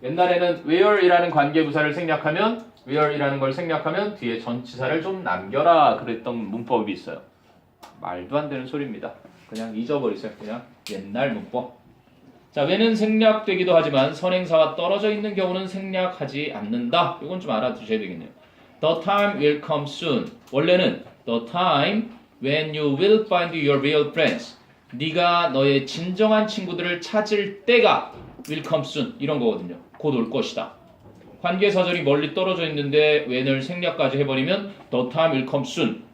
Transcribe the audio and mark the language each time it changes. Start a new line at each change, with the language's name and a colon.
Korean: 옛날에는 where이라는 관계부사를 생략하면 where이라는 걸 생략하면 뒤에 전치사를 좀 남겨라 그랬던 문법이 있어요. 말도 안 되는 소리입니다. 그냥 잊어버리세요. 그냥 옛날 문법. 자, when은 생략되기도 하지만 선행사와 떨어져 있는 경우는 생략하지 않는다. 이건 좀 알아두셔야 되겠네요.
English: The time will come soon. 원래는 the time when you will find your real friends.
Korean: 네가 너의 진정한 친구들을 찾을 때가
English: will come soon
Korean: 이런 거거든요. 곧 올 것이다. 관계사절이 멀리 떨어져 있는데 when을 생략까지 해버리면
English: the time will come soon.